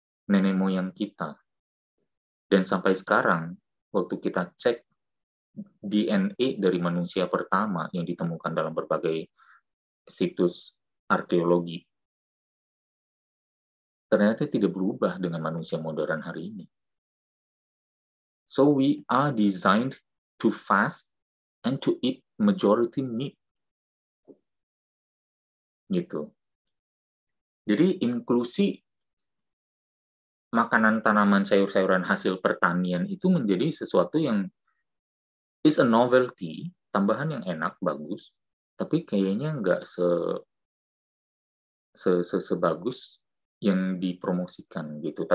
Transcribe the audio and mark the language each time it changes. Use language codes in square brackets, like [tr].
[id] Nenek moyang kita. Dan sampai sekarang, waktu kita cek DNA dari manusia pertama yang ditemukan dalam berbagai situs arkeologi, ternyata tidak berubah dengan manusia modern hari ini. [en] So we are designed to fast and to eat majority meat. [id] Gitu. Jadi inklusi makanan tanaman sayur-sayuran hasil pertanian itu menjadi sesuatu yang [en] is a novelty, [id] tambahan yang enak, bagus, tapi kayaknya nggak sebagus yang dipromosikan gitu.